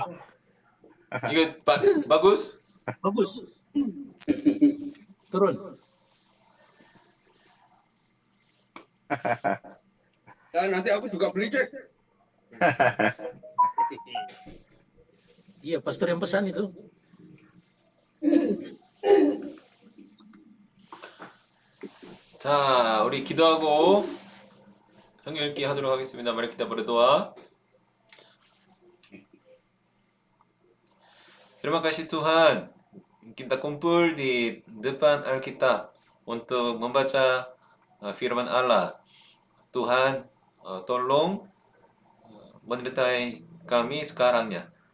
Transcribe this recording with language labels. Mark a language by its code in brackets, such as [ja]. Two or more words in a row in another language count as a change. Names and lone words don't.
[jv] Iku bagus? [id] bagus. Turun. Dan nanti aku juga beli, Jek. Iya, pastor yang pesan itu. [ko] 자, 우리 기도하고 성경 읽기 하도록 하겠습니다. [id] Mari kita berdoa. Terima kasih Tuhan, kita kumpul di depan Alkitab untuk membaca firman Allah. Tuhan, tolong menyertai kami sekarangnya.